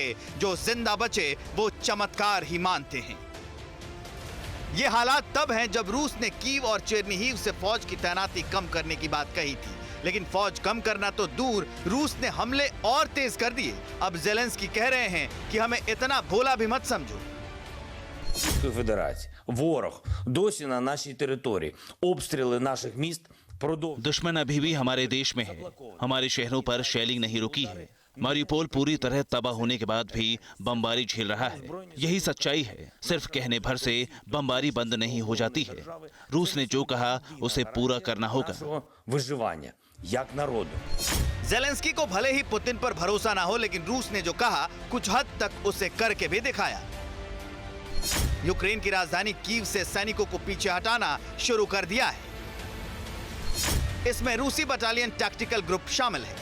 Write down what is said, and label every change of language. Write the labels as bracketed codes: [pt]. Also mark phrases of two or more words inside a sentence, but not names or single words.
[hi] जो जिंदा बचे वो चमत्कार ही मानते हैं। ये हालात तब हैं जब रूस ने कीव और चेर्निहिव से फौज की तैनाती कम करने की बात कही थी, लेकिन फौज कम करना तो दूर, रूस ने हमले और तेज कर दिए। अब ज़ेलेंस्की कह रहे हैं कि हमें इतना भोला भी मत समझो। [uk] Федерації. Ворог досі на нашій території. Обстріли наших міст продовжують. [hi] दुश्मन अभी भी हमारे देश में है। हमारे शहरों पर शेलिंग नहीं रुकी है। मारियुपोल पूरी तरह तबाह होने के बाद भी बमबारी झेल रहा है। यही सच्चाई है। सिर्फ कहने भर से बमबारी बंद नहीं हो जाती है। रूस ने जो कहा उसे पूरा करना होगा। [uk] Виживання як народу. [hi] ज़ेलेंस्की को भले ही पुतिन पर भरोसा ना हो, लेकिन रूस ने जो कहा कुछ हद तक उसे करके भी दिखाया। यूक्रेन की राजधानी कीव से सैनिकों को पीछे हटाना शुरू कर दिया है। इसमें रूसी [en] battalion tactical group [hi] शामिल है।